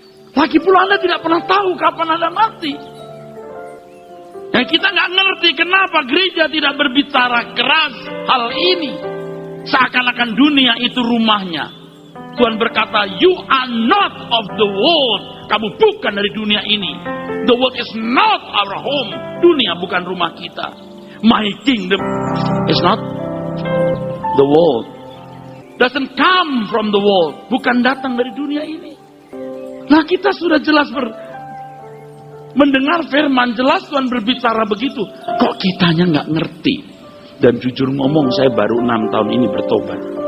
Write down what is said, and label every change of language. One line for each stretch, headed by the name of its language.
Indonesian: Lagi pula Anda tidak pernah tahu kapan Anda mati. Dan kita nggak ngerti kenapa gereja tidak berbicara keras hal ini. Seakan-akan dunia itu rumahnya. Tuhan berkata,
English: you are not of the world.
Indonesian: Kamu bukan dari dunia ini.
English: The world is not our home.
Indonesian: Dunia bukan rumah kita.
English: My kingdom is not the world. Doesn't come from the world.
Indonesian: Bukan datang dari dunia ini. Nah, kita sudah jelas mendengar firman, jelas Tuhan berbicara begitu. Kok kitanya nggak ngerti? Dan jujur ngomong, saya baru 6 tahun ini bertobat.